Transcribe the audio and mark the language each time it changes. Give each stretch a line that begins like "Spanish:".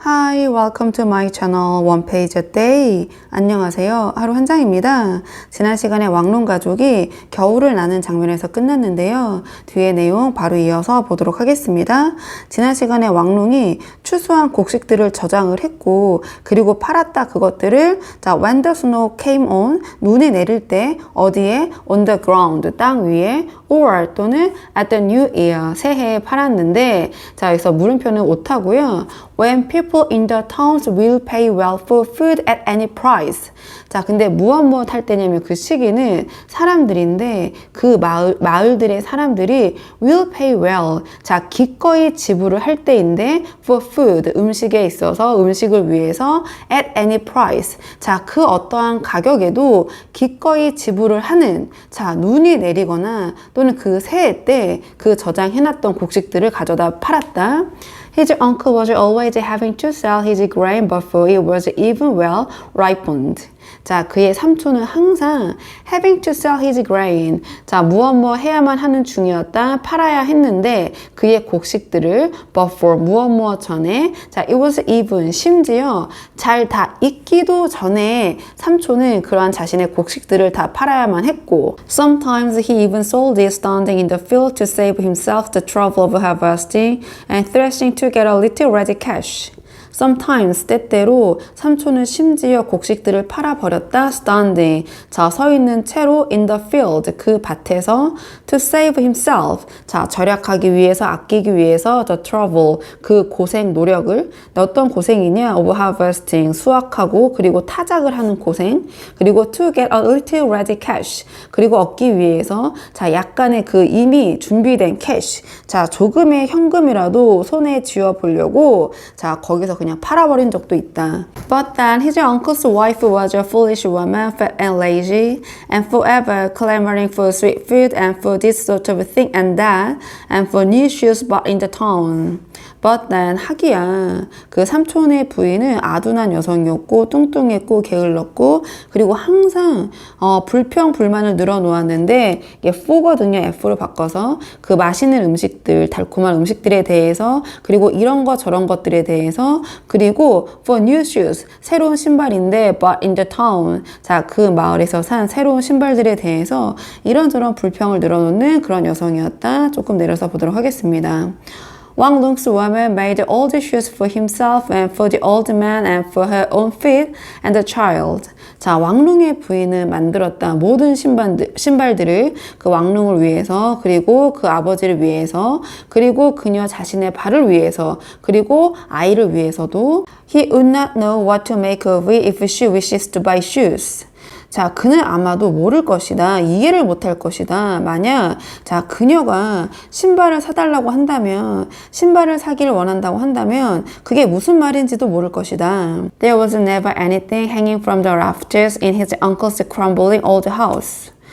English: Hi, welcome to my channel One Page a Day.
Korean: 안녕하세요. 하루 한 장입니다. 지난 시간에 왕론 가족이 겨울을 나는 장면에서 끝났는데요. 뒤에 내용 바로 이어서 보도록 하겠습니다. 지난 시간에 왕론이 추수한 곡식들을 저장을 했고 그리고 팔았다 그것들을
English: when the snow came on
Korean: 눈이 내릴 때 어디에
English: on the ground
Korean: 땅 위에
English: or
Korean: 또는
English: at the new year
Korean: 새해에 팔았는데 여기서 물음표는 오타고요.
English: When people in the towns will pay well for food at any price.
Korean: 근데 무엇 할 때냐면 그 시기는 사람들인데 그 마을들의 사람들이
English: will pay well.
Korean: 기꺼이 지불을 할 때인데
English: for food,
Korean: 음식에 있어서 음식을 위해서
English: at any price.
Korean: 그 어떠한 가격에도 기꺼이 지불을 하는 눈이 내리거나 또는 그 새해 때 그 저장해놨던 곡식들을 가져다 팔았다.
English: His uncle was always having to sell his grain before it was even well ripened.
Korean: 그의 삼촌은 항상
English: having to sell his grain.
Korean: 무엇 해야만 하는 중이었다. 팔아야 했는데 그의 곡식들을
English: before
Korean: 무엇 전에
English: it was even
Korean: 심지어 잘 다 익기도 전에 삼촌은 그러한 자신의 곡식들을 다 팔아야만 했고
English: Sometimes he even sold it standing in the field to save himself the trouble of harvesting and threshing to get a little ready cash.
Korean: Sometimes 때때로 삼촌은 심지어 곡식들을 팔아버렸다.
English: Standing
Korean: 서 있는 채로
English: in the field
Korean: 그 밭에서
English: to save himself
Korean: 절약하기 위해서 아끼기 위해서
English: the trouble
Korean: 그 고생 노력을 어떤 고생이냐
English: of harvesting
Korean: 수확하고 그리고 타작을 하는 고생 그리고
English: to get a little ready cash
Korean: 그리고 얻기 위해서 약간의 그 이미 준비된
English: cash
Korean: 조금의 현금이라도 손에 쥐어 보려고 거기서 그냥 팔아버린 적도 있다.
English: But then his uncle's wife was a foolish woman, fat and lazy, and forever clamoring for sweet food and for this sort of thing and that, and for new shoes bought in the town. But then
Korean: 하기야 그 삼촌의 부인은 아둔한 여성이었고 뚱뚱했고 게을렀고 그리고 항상 불평 불만을 늘어놓았는데 이게 for거든요. F로 바꿔서 그 맛있는 음식들 달콤한 음식들에 대해서 그리고 이런 거 저런 것들에 대해서 그리고
English: for new shoes
Korean: 새로운 신발인데
English: but in the town
Korean: 그 마을에서 산 새로운 신발들에 대해서 이런저런 불평을 늘어놓는 그런 여성이었다. 조금 내려서 보도록 하겠습니다.
English: Wang Lung's woman made all the shoes for himself and for the old man and for her own feet and the child.
Korean: 왕룽의 부인은 만들었다. 모든 신발들을 그 왕룽을 위해서 그리고 그 아버지를 위해서 그리고 그녀 자신의 발을 위해서 그리고 아이를 위해서도
English: He would not know what to make of it if she wishes to buy shoes.
Korean: 그는 아마도 모를 것이다. 이해를 못할 것이다. 만약 그녀가 신발을 사달라고 한다면 신발을 사기를 원한다고 한다면 그게 무슨 말인지도 모를 것이다.
English: There was never anything hanging from the rafters in his uncle's crumbling old house.